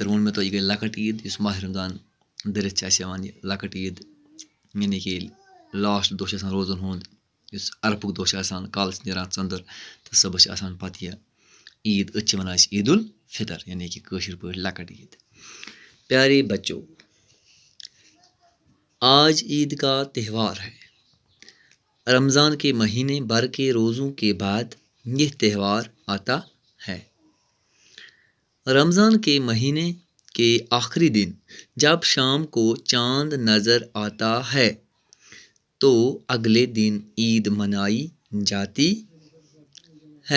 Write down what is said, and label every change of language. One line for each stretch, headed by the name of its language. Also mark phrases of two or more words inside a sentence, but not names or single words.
Kashmiri: ووٚن مےٚ تۄہہِ یہِ گٔے لۄکٕٹ عیٖد یُس ماہِ رمضان دٔرِتھ چھِ اَسہِ یِوان یہِ لۄکٕٹ عیٖد یعنی کہِ ییٚلہِ لاسٹ دۄہ چھِ آسان روزَن ہُنٛد یُس عرفُک دۄہ چھِ آسان کالہٕ چھِ نیران ژٔندٕر تہٕ صُبحس چھِ آسان پَتہٕ یہِ عیٖد أتھۍ چھِ وَنان أسۍ عید الفطر یعنی کہِ کٲشِر پٲٹھۍ لۄکٕٹ عیٖد.
Urdu: پیارے بچو آج عید کا تہوار ہے. رمضان کے مہینے بھر کے روزوں کے بعد یہ تہوار آتا ہے. رمضان کے مہینے کے آخری دن جب شام کو چاند نظر آتا ہے تو اگلے دن عید منائی جاتی ہے.